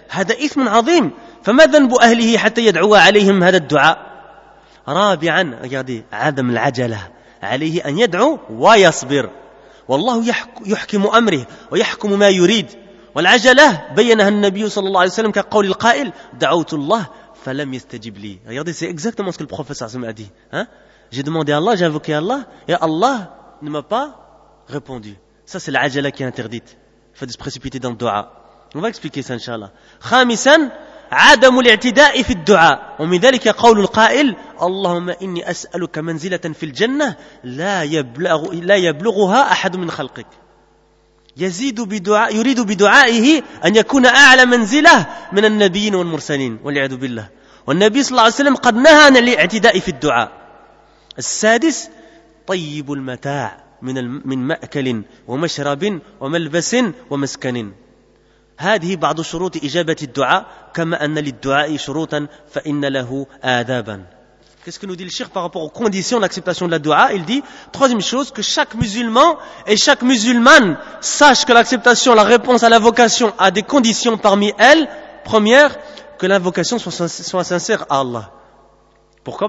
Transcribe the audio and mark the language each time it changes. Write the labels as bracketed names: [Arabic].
[Arabic] هذا إثم عظيم فما ذنب أهله حتى يدعو عليهم هذا الدعاء. رابعا عدم العجلة عليه أن يدعو ويصبر، والله يحكم أمره ويحكم ما يريد. والعجلة بينها النبي صلى الله عليه وسلم كقول القائل دعوت الله فلم يستجب لي. [French] regardez c'est exactement ce que le prophète [Arabic] صلى الله عليه وسلم [French] a dit. J'ai demandé à Allah, j'ai invoqué Allah et Allah ne m'a pas répondu. Ça c'est l'ajala qui est interdite, faut se précipiter dans le dua. On va expliquer ça, inshallah. [Arabic] خامسا عدم الاعتداء في الدعاء ومن ذلك قول القائل اللهم إني أسألك منزلة في الجنة لا يبلغها أحد من خلقك. يزيد بدعاء يريد بدعائه أن يكون أعلى منزلة من النبيين والمرسلين والعياذ بالله. والنبي صلى الله عليه وسلم قد نهى عن الاعتداء في الدعاء. السادس طيب المتاع من مأكل ومشرب وملبس ومسكن. هذه بعض شروط إجابة الدعاء كما أن للدعاء شروطا فإن له آدابا. [French] Qu'est-ce que nous dit le cheikh par rapport aux conditions d'acceptation de la dua? Il dit, troisième chose, que chaque musulman et chaque musulmane sache que l'acceptation, la réponse à la vocation a des conditions parmi elles. Première, que l'invocation soit sincère à Allah. Pourquoi?